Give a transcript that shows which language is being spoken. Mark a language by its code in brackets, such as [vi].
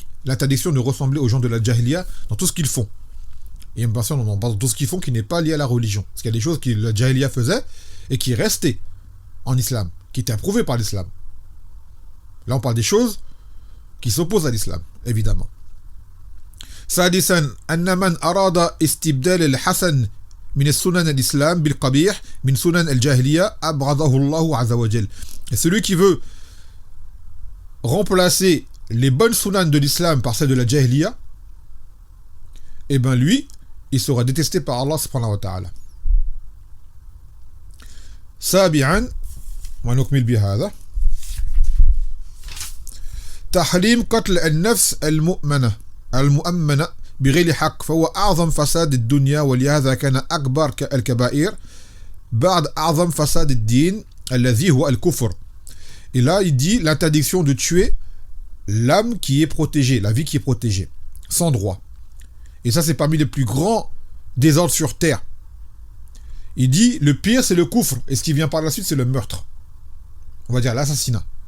[fr] L'interdiction de ressembler aux gens de la jahiliya dans tout ce qu'ils font. Et bien sûr, on en parle de tout ce qu'ils font qui n'est pas lié à la religion. Parce qu'il y a des choses que la jahiliya faisait et qui restaient en islam, qui étaient approuvées par l'islam. Là, on parle des choses qui s'opposent à l'islam, évidemment. [ar] سادسا أن من أراد استبدال الحسن من السنن الإسلام بالقبيح من سنن الجاهلية أبغضه الله عز وجل. [fr] Et celui qui veut remplacer les bonnes sunan de l'islam par celles de la jahiliya, eh ben lui, il sera détesté par Allah [ar] subhanahu wa ta'ala. سابعا ونكمل بهذا تحريم قتل النفس المؤمنة بغير حق فهو أعظم فساد الدنيا ولهذا كان أكبر الكبائر بعد أعظم فساد الدين الذي هو الكفر. [fr] Et là il dit l'interdiction de tuer l'âme qui est protégée, la vie qui est protégée, sans droit. Et ça c'est parmi les plus grands désordres sur terre. Il dit le pire c'est le kufr et ce qui vient par la suite c'est le meurtre. On va dire l'assassinat.